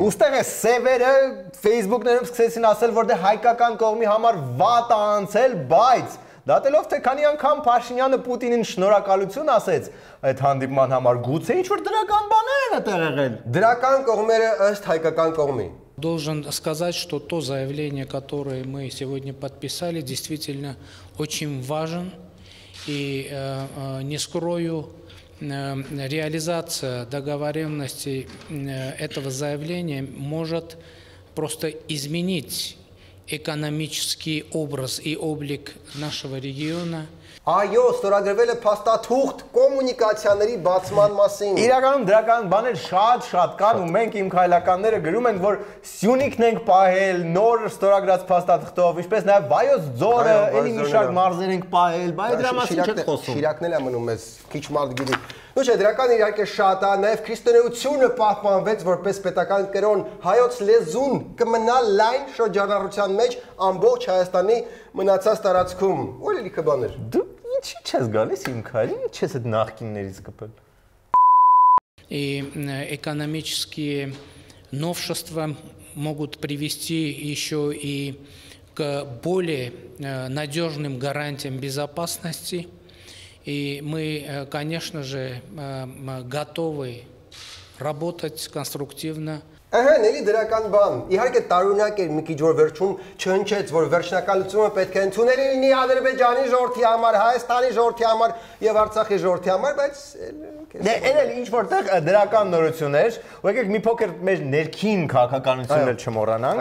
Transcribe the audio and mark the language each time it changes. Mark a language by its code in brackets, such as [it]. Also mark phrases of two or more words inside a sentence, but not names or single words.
[hy] Ուստեղ է սևերը Facebook-ներում սկսեցին ասել, որ դե հայկական կողմի համար վատ է անցել, բայց դատելով թե քանի անգամ Փաշինյանը Պուտինին շնորհակալություն ասեց այդ հանդիպման համար, գուցե ինչ-որ դրական բաներ են տեղ եղել։ Դրական կողմերը ըստ հայկական կողմի։ [ru] Должен сказать, что то заявление, которое мы сегодня подписали, действительно очень важен. И не скрою, реализация договоренностей этого заявления может просто изменить экономический образ и облик нашего региона. [hy] Այո, ստորագրվել է փաստաթուղթ կոմունիկացիաների բացման մասին։ Իրականում դրական բաներ շատ կան ու մենք իմ քայլականները գրում ենք, որ Սյունիքն ենք պահել նոր ստորագրած փաստաթղթով, ինչպես նաև Վայոց ձորը, ելի մի շարք մարզեր ենք պահել, բայց դրա մասին չեք խոսում։ Շիրակն էլ է մնում մեզ, քիչ մարդ գիտի։ Ոչ է, դրական իհարկե շատ է, նաև քրիստոնեությունը պահպանվեց որպես պետական կրոն, հայոց լեզուն կմնա լայն շրջանառության մեջ ամբողջ Հայաստանի մնացած տարածքում։ Ու լիքը բաներ։ Դու ինչի՞ չես գալիս իմ քայլին, չես այդ նախկիններից կպել։ [ru] И экономические новшества могут привести еще и к более надежным гарантиям безопасности. И мы, конечно же, готовы работать конструктивно. [hy] Ահա, ելի դրական բան։ Իհարկե տարօրինակ էր մի քիչ որ վերջում չհնչեց, որ վերջնականությունը պետք է ընդունելի լինի Ադրբեջանի ժողովրդի համար, Հայաստանի ժողովրդի համար եւ Արցախի ժողովրդի համար, բայց դե էլ ինչ որտեղ դրական նորություններ, ու եկեք մի փոքր մեր ներքին քաղաքականություններ չմոռանանք։